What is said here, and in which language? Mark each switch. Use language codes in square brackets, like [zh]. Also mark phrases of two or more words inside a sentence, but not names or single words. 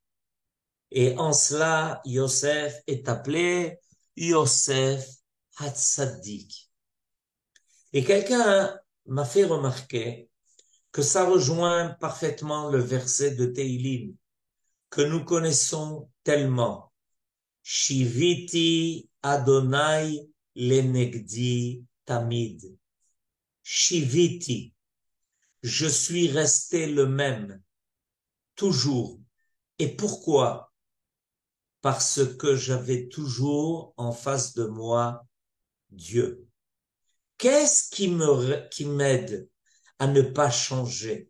[fr] Et en cela, Yosef est appelé Yosef Hatzadik. Et quelqu'un m'a fait remarquer que ça rejoint parfaitement le verset de Teilim que nous connaissons tellement. [he] שויתי אדני לנגדי תמיד. [fr] Shiviti. Je suis resté le même, toujours. Et pourquoi? Parce que j'avais toujours en face de moi Dieu. Qu'est-ce qui m'aide à ne pas changer?